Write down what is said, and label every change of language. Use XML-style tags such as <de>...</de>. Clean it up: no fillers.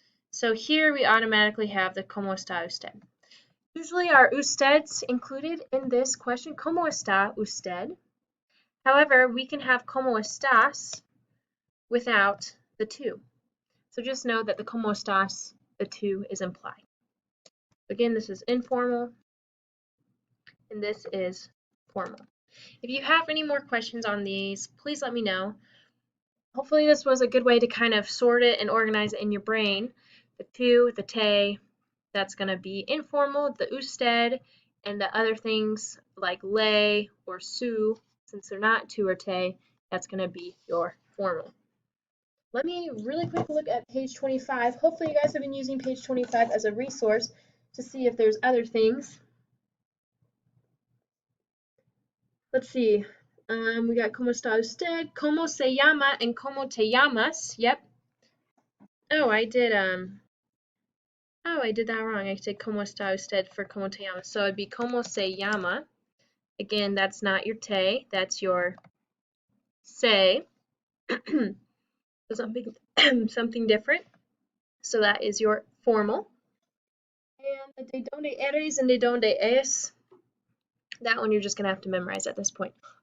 <en>So here we automatically have the</en> <es>¿Cómo está usted?</es> <en>Usually our usteds included in this question, ¿Cómo está usted? However, we can have</en> <es>¿Cómo estás?</es> <en>Without the tú. So just know that the</en> <es>¿Cómo estás?</es> <en>The tú is implied. Again, this is informal, and this is formal. If you have any more questions on these, please let me know. Hopefully this was a good way to kind of sort it and organize it in your brain. The tú, the te, that's going to be informal, the usted, and the other things like le or su, since they're not tu or te, that's going to be your formal. Let me really quick look at page 25. Hopefully you guys have been using page 25 as a resource to see if there's other things. Let's see. We got</en> <es>como está usted, como se llama,</es> <en>and</en> <es>como te llamas.</es> <en>Yep. Oh, I did that wrong. I said</en> <es>como está usted</es> <en>for</en> <es>como te llamas.</es> <en>So it'd be</en> <es>como se llama.</es> <en>Again, that's not your te, that's your se. Something something different. So that is your formal. And the</en> <es>de donde eres</es> <en>and</en> <es>de donde es,</es> <en>that one you're just gonna have to memorize at this point.</en>